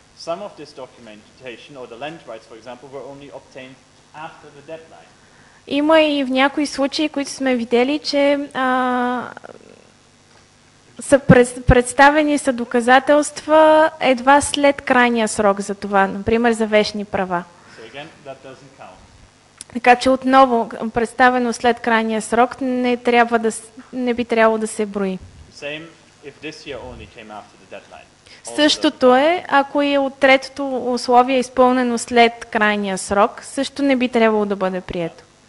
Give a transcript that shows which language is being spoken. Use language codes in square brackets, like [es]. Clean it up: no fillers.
[en] Some of this documentation or the land rights, for example, were only obtained after the deadline. [bg] Има и в някои случаи, които сме видели, че са представени са доказателства едва след крайния срок за това, например за вещни права. [en] So again, that doesn't count. [bg] Така че отново представено след крайния срок не би трябвало да се брои. [en] Same if this year only came after the deadline. [bg] Същото е, ако е от третото условие изпълнено след крайния срок, също не би трябвало да бъде прието.